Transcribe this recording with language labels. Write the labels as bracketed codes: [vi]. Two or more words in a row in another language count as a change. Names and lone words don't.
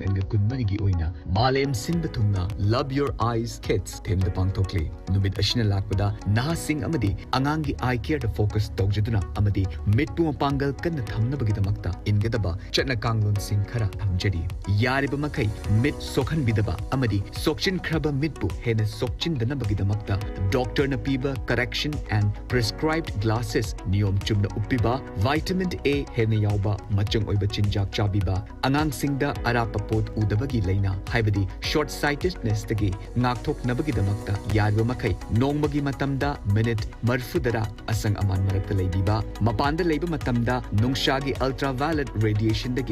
[mni] and kunmanigi oina Malem Sinbathumna Love Your Eyes Kids them the pangtokle numid ashina lakpada nahasing amadi angangi [en] eye care to focus [mni] tawjaduna amadi mitpu pangal kanna thamnabagidamakta ingadaba chatna kanglon sing khara thamjari yariba makai mit sokhan bidaba amadi sokchin khraba mitpu hena sokchin danabagidamakta doctor na piba [en] correction and prescribed glasses [mni] niyom chumna uppiba vitamin A ꯍꯦꯟꯅ ꯌꯥꯎꯕ ꯃꯆꯪ ꯑꯣꯏꯕ ꯆꯤꯟꯖꯥꯛ ꯆꯥꯕꯤꯕ ꯑꯉꯥꯡꯁꯤꯡꯗ ꯑꯔꯥꯞꯄ ꯄꯣꯠ ꯎꯗꯕꯒꯤ ꯂꯩꯅ ꯍꯥꯏꯕꯗꯤ [en] short sightedness [mni] ꯗꯒꯤ ꯉꯥꯛꯊꯣꯛꯅꯕꯒꯤꯗꯃꯛꯇ ꯌꯥꯔꯤꯕ ꯃꯈꯩ ꯅꯣꯡꯃꯒꯤ ꯃꯇꯝꯗ ꯃꯤꯅꯤꯠ 40 ꯑꯁꯪ ꯑꯃꯥꯟ ꯃꯔꯛꯇ ꯂꯩꯕꯤꯕ ꯃꯄꯥꯟꯗ ꯂꯩꯕ ꯃꯇꯝꯗ ꯅꯨꯡꯁꯥꯒꯤ [en] ultraviolet radiation [mni] ꯗꯒꯤ